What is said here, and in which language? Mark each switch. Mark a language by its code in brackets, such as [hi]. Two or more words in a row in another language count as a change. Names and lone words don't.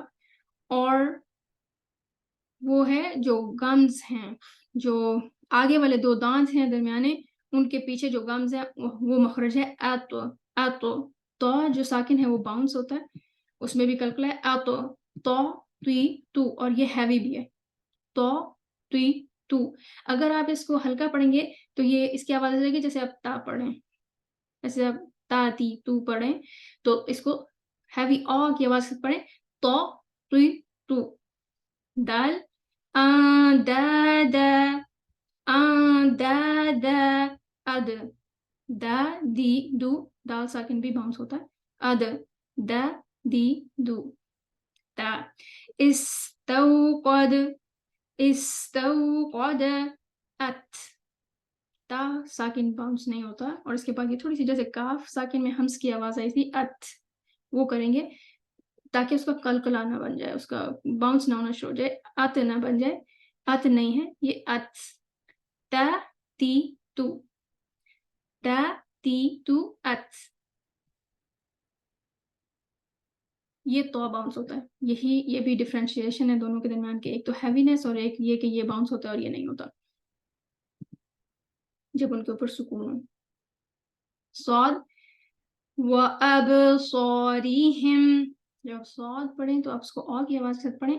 [ur] اور وہ ہے جو گمز ہیں، جو آگے والے دو دانت ہیں درمیانے، ان کے پیچھے جو گمز ہیں وہ مخرج ہے اتو. اتو تو جو ساکن ہے وہ باؤنس ہوتا ہے، اس میں بھی کلکلا ہے. اتو تو تی تو، اور یہ ہیوی بھی ہے. تو تی تو. اگر آپ اس کو ہلکا پڑھیں گے تو یہ اس کی آواز آ جائے گی جیسے آپ تا پڑھیں، جیسے آپ تا تی تو پڑھیں، تو اس کو ہیوی آ کی آواز سے پڑھیں. تو تی تو. دال دا دا، دا دا، اد دا دی دو، دال ساکن بھی باؤنس ہوتا ہے. اد دا دی دو. تا استوقد، استوقد، ات. تا ساکن باؤنس نہیں ہوتا، اور اس کے بعد یہ تھوڑی سی جیسے کاف ساکن میں ہمس کی آواز آئی تھی ات، وہ کریں گے تاکہ اس کا کلکلا نہ بن جائے، اس کا باؤنس نہ ہونا شروع ہو جائے، ات نہ بن جائے. ات نہیں ہے یہ ات. تا تی تو، تا تی تو، ات. یہ تو باؤنس ہوتا ہے. یہ بھی ڈفرینشیشن ہے دونوں کے درمیان کے، ایک تو ہیوینس اور ایک یہ کہ یہ باؤنس ہوتا ہے اور یہ نہیں ہوتا جب ان کے اوپر سکون ہو. صاد وَأَبْصَارِهِمْ، جب آپ صاد پڑھیں تو آپ اس کو آ کی آواز کے ساتھ پڑھیں.